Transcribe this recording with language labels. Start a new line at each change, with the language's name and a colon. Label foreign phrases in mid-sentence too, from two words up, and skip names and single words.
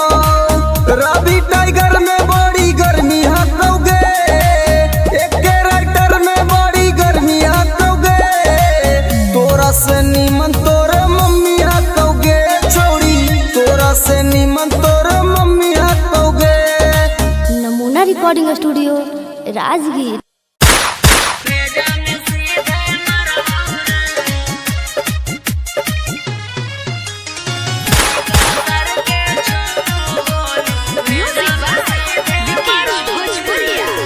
Magahi: रवि टाइगर में बड़ी गर्मी हकोगे, एके राइटर में बड़ी गर्मी हकोगे। तोरा से नीमन तोर मम्मी हकोगे छौड़ी। तोरा से नीमन तोर मम्मी हकोगे। नमूना रिकॉर्डिंग स्टूडियो राजगीर।
English: music by विकेश भोजपुरिया।